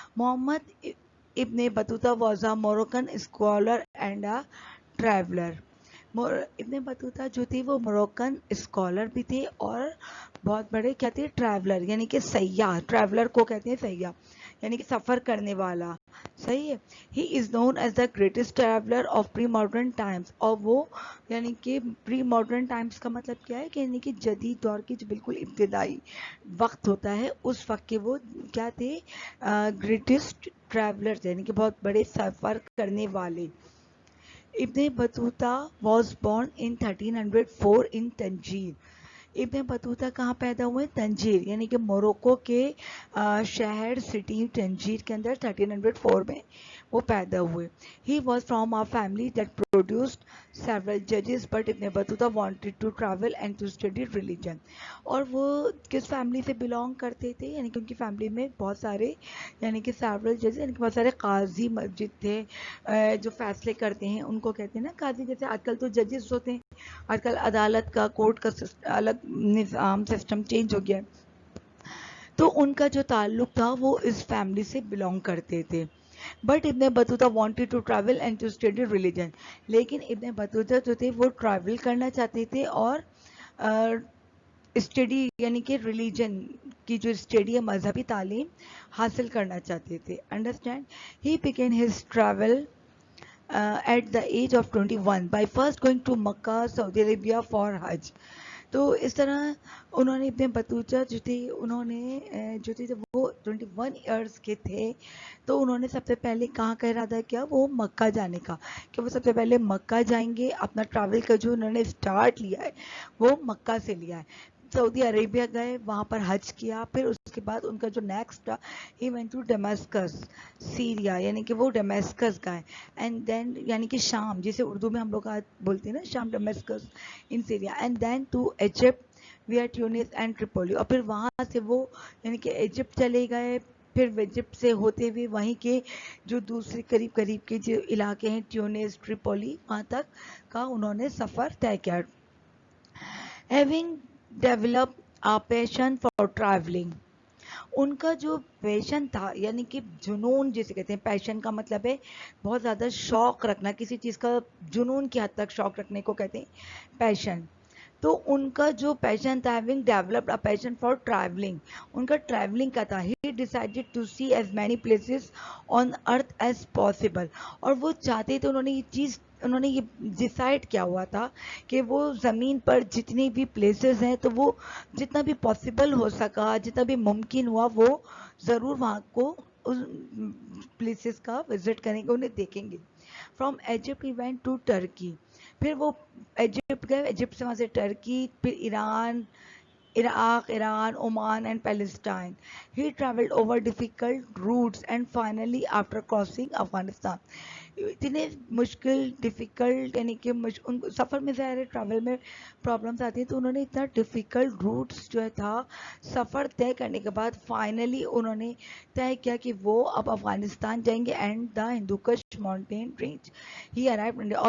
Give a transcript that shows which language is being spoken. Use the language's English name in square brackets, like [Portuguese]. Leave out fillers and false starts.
[English] Muhammad ibn Battuta was a Moroccan scholar and a traveler. [Urdu] ابن Battuta جو تھے وہ موروکن اسکالر بھی تھے اور بہت بڑے کیا تھے, ٹریولر, یعنی کہ سیاح. ٹریولر کو کہتے ہیں سیاح, یعنی کہ سفر کرنے والا. صحیح ہے. [English] He is known as the greatest traveller of pre modern times. [Urdu] اور وہ یعنی کہ پری ماڈرن ٹائمس کا مطلب کیا ہے کہ یعنی کہ جدید دور کی جو بالکل ابتدائی وقت ہوتا ہے اس وقت کے وہ کیا تھے, گریٹسٹ ٹریولر, یعنی کہ بہت بڑے سفر کرنے والے. [English] Ibn Battuta was born in 1304 in Tangier. [Urdu] ابن بطوطہ کہاں پیدا ہوئے, تنجیر, یعنی کہ موروکو کے شہر سٹی تنجیر کے اندر 1304 میں وہ پیدا ہوئے. [English] He was from a family that produced several judges, but Ibn Battuta wanted to travel and to study religion. [Urdu] اور وہ کس فیملی سے بلونگ کرتے تھے, یعنی کہ ان کی فیملی میں بہت سارے یعنی کہ several judges, یعنی کہ بہت سارے قاضی مسجد تھے جو فیصلے کرتے ہیں, ان کو کہتے ہیں نا قاضی. جیسے آج کل تو ججز ہوتے ہیں, آج کل عدالت کا, کورٹ کا الگ نظام سسٹم چینج ہو گیا ہے. تو ان کا جو تعلق تھا وہ اس فیملی سے بلونگ کرتے تھے. [English] But Ibn Battuta wanted to travel and to study religion. [Urdu] لیکن ابن بطوطہ جو تھے وہ ٹریول کرنا چاہتے تھے اور اسٹڈی یعنی کہ ریلیجن کی جو اسٹڈی ہے, مذہبی تعلیم حاصل کرنا چاہتے تھے. [English] Understand. He began his travel at the age of 21 by first going to Makkah, Saudi Arabia for Hajj. [Urdu] تو اس طرح انہوں نے ابن بطوطہ جو تھے انہوں نے جو تھے جب وہ 21 ایئرس کے تھے تو انہوں نے سب سے پہلے کہاں کا ارادہ کیا, وہ مکہ جانے کا, کہ وہ سب سے پہلے مکہ جائیں گے. اپنا ٹریول کا جو انہوں نے اسٹارٹ لیا ہے وہ مکہ سے لیا ہے. سعودی عربیہ گئے, وہاں پر حج کیا. پھر اس کے بعد ان کا جو نیکسٹ تھا, [English] he went to Damascus Syria, [Urdu] یعنی کہ وہ ڈیماسکس گئے. اینڈ دین یعنی کہ شام, جسے اردو میں ہم لوگ بولتے ہیں نا شام, ڈیماسکس in Syria. [English] And then to Egypt where Tunis and Tripoli. [Urdu] اور پھر وہاں سے وہ یعنی کہ ایجپٹ چلے گئے. پھر ایجپٹ سے ہوتے ہوئے وہیں کے جو دوسرے قریب قریب کے جو علاقے ہیں ٹیونس, ٹریپولی, وہاں تک کا انہوں نے سفر طے کیا. [English] Having develop a passion for traveling. [Urdu] ان کا جو پیشن تھا یعنی کہ جنون جسے کہتے ہیں, پیشن کا مطلب ہے بہت زیادہ شوق رکھنا, کسی چیز کا جنون کی حد تک شوق رکھنے کو کہتے ہیں پیشن. تو ان کا جو پیشن تھا, [English] having developed a passion for traveling, [Urdu] ان کا ٹریولنگ کا تھا. [English] he decided to see as many places on earth as possible. [Urdu] اور وہ چاہتے تھے, انہوں نے یہ ڈیسائیڈ کیا ہوا تھا کہ وہ زمین پر جتنی بھی پلیسز ہیں تو وہ جتنا بھی پاسبل ہو سکا, جتنا بھی ممکن ہوا, وہ ضرور وہاں کو اس پلیسز کا وزٹ کریں گے, انہیں دیکھیں گے. [English] From Egypt he went to Turkey. [Urdu] پھر وہ ایجپٹ گئے, ایجپٹ سے وہاں سے ٹرکی, پھر Iran, Iraq, Iran, Oman and Palestine. [English] He traveled over difficult routes and finally after crossing Afghanistan. [Urdu] اتنے مشکل ڈیفیکلٹ یعنی کہ ان سفر میں ظاہر ہے ٹریول میں پرابلمس آتی ہیں, تو انہوں نے اتنا ڈیفیکلٹ روٹس جو ہے تھا سفر طے کرنے کے بعد فائنلی انہوں نے طے کیا کہ وہ اب افغانستان جائیں گے [English] And the Hindu Kush mountain range he arrived India.